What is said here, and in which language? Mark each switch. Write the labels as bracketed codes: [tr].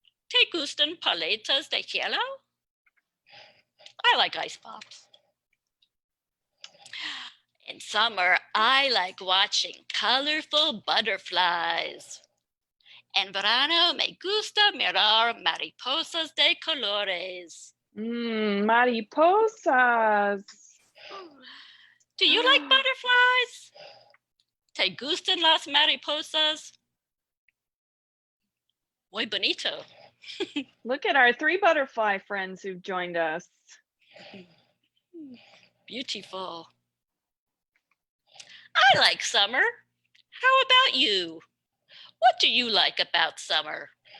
[es] ¿Te gustan paletas de hielo? [en] I like ice pops. In summer, I like watching colorful butterflies. [es] En verano, me gusta mirar mariposas de colores. Mariposas. [en] Do you like butterflies? [es] ¿Te gustan las mariposas? Muy bonito. [en] Look at our 3 butterfly friends who've joined us. Beautiful. I like summer. How about you? What do you like about summer?